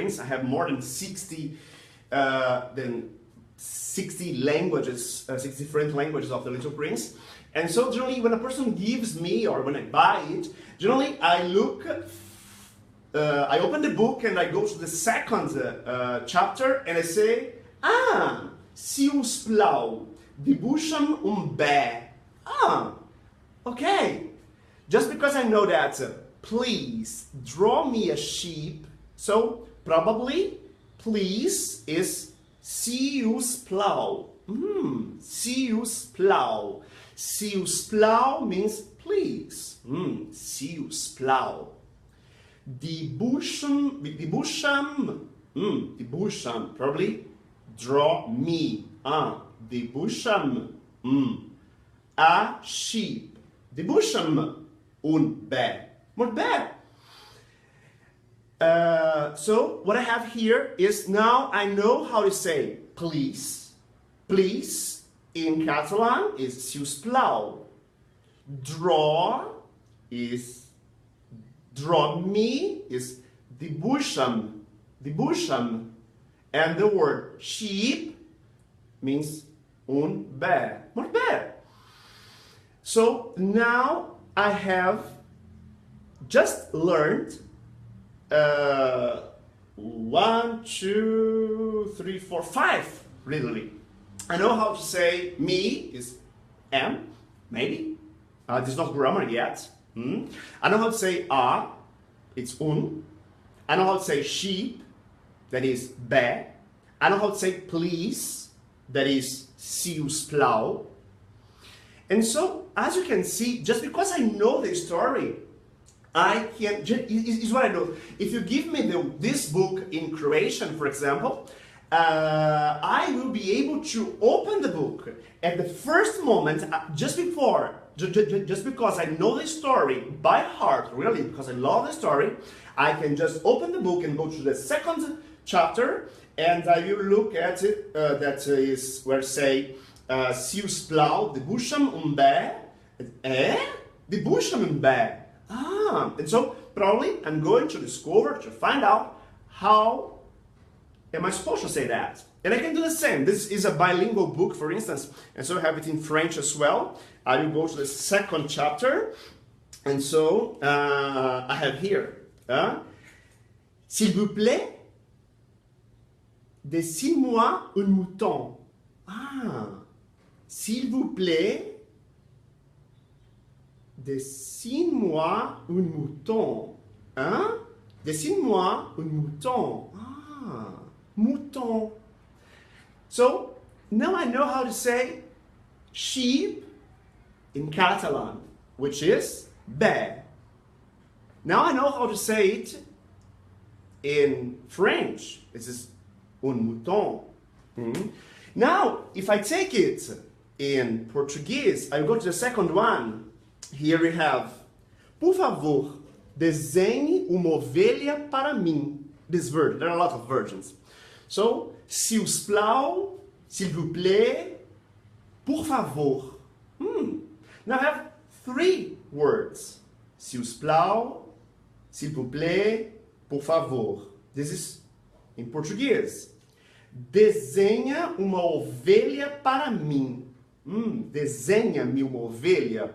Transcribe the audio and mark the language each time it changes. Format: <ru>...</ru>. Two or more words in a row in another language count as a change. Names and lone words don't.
<en>I have more than 60 languages, 60 different languages of The Little Prince. And so generally when a person gives me, or when I buy it, generally I look, I open the book and I go to the second chapter and I say,</en> <ca>si us plau, dibuixa'm bé.</ca> <en>Okay. Just because I know that, please draw me a sheep, so probably please is</en> <ca>si us plau. Si us plau. Si us plau</ca> <en>means please.</en> <ca>Si us plau. Dibuixa'm,</ca> <en>probably draw me. Dibuixa'm a sheep.</en> <ca>Debusham un bè. Molt bè.</ca> <en>So what I have here is now I know how to say please. Please in Catalan is</en> <ca>si us plau.</ca> <en>Draw is draw me is dibuixa'm. Dibuixa'm. And the word sheep means</en> <ca>un bè. Molt bè.</ca> <en>So now I have just learned 1, 2, 3, 4, 5, literally. I know how to say me is am, maybe. This is not grammar yet. I know how to say a, it's un. I know how to say sheep, that is bè. I know how to say please, that is</en> <ca>si us plau.</ca> <en>And so, as you can see, just because I know the story, I can, is what I know. If you give me this book in Croatian, for example, I will be able to open the book at the first moment, just because I know the story by heart, really, because I love the story, I can just open the book and go to the second chapter, and I will look at it, that is where say,</en> <ca>si us plau, debuixa'm un bè. Debuixa'm un bè.</ca> <en>And so probably I'm going to discover, to find out how am I supposed to say that. And I can do the same. This is a bilingual book, for instance, and so I have it in French as well. I will go to the second chapter, and so I have here,</en> <fr>s'il vous plaît, dessine-moi un mouton. S'il vous plaît, dessine-moi un mouton. Dessine-moi un mouton. Mouton.</fr> <en>So, now I know how to say sheep in Catalan, which is bè. Now I know how to say it in French. This is</en> <fr>un mouton.</fr> <en>Now, if I take it in Portuguese, I go to the second one. Here we have,</en> <pt>por favor, desenhe uma ovelha para mim.</pt> <en>This version, there are a lot of versions. So,</en> <ca>si us plau,</ca> <fr>s'il vous plaît,</fr> <pt>por favor.</pt> <en>Now I have 3 words.</en> <ca>Si us plau,</ca> <fr>s'il vous plaît,</fr> <pt>por favor.</pt> <en>This is in Portuguese.</en> <pt>Desenha uma ovelha para mim. Desenha-me uma ovelha.</pt>